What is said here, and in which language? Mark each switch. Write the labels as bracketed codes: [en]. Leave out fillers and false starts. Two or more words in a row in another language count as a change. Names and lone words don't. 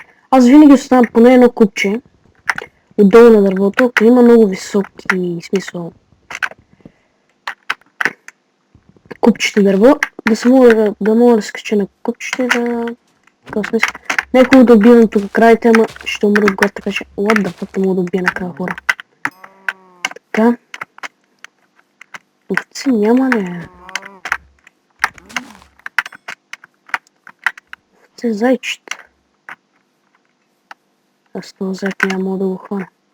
[bg] Аз винаги оставям поне едно купче отдолу на дървото, ако има много високи, смисъл, купчета дърво, да мога да скача на купчета, да... В смисъл, не е хубаво да убивам тук крайите, ама ще умра отгоре, така че [en] what the fuck [bg] не мога да убия накрая хора. Така. Овци няма ли? Овци зайчета. Аз това зайк няма мога да го хвана.